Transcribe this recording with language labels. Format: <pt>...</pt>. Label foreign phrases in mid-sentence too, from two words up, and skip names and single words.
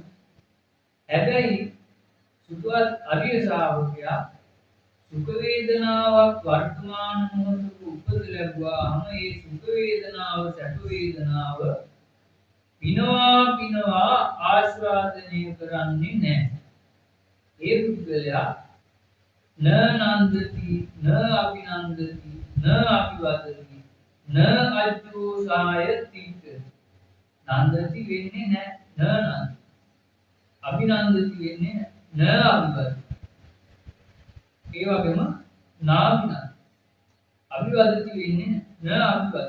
<si>හැබැයි සුඛවත් ආර්ය ශ්‍රාවකයා සුඛ වේදනාවක් වර්තමාන මොහොතක උපද ලැබුවාම ඒ සුඛ වේදනාව, සැප වේදනාව පිනවා ආස්වාදනය කරන්නේ නැහැ. ඒ පුද්ගලයා</si> <pi>න නන්දති, න අභිනන්දති, න අභිවදති, න අජ්ජෝසාය තික.</pi> <si>නන්දති වෙන්නේ නැහැ,</si> <pi>න නන්ද.</pi> <si>අභිනන්දති වෙන්නේ නැහැ,</si> <pi>න අභිවදති.</pi> <si>ඒ වගේම නාභිනන්ද. අභිවදති වෙන්නේ නැහැ,</si> <pi>න අභිවදති.</pi>